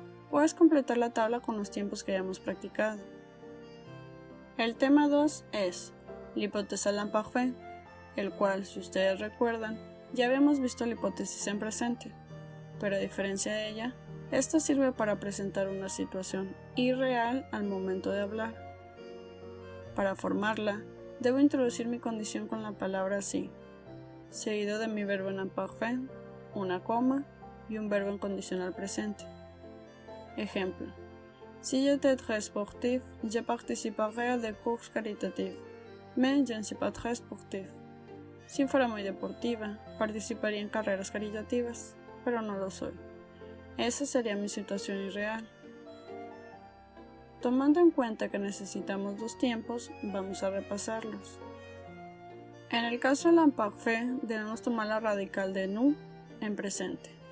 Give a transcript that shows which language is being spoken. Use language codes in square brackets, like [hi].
[es] Puedes completar la tabla con los tiempos que hayamos practicado. El tema 2 es [fr] l'hypothèse à l'imparfait, [es] el cual, si ustedes recuerdan, ya habíamos visto la hipótesis en presente, pero a diferencia de ella, esta sirve para presentar una situación irreal al momento de hablar. Para formarla, debo introducir mi condición con la palabra si, seguido de mi verbo en imparfait, una coma y un verbo en condicional presente. [fr] Ejemplo: si j'étais très sportif, je participerais à des courses caritatives, mais je ne suis pas très sportif. [es] Si fuera muy deportiva, participaría en carreras caritativas, pero no lo soy. Esa sería mi situación irreal. Tomando en cuenta que necesitamos dos tiempos, vamos a repasarlos. En el caso del imparfait, debemos tomar la radical de nous en presente.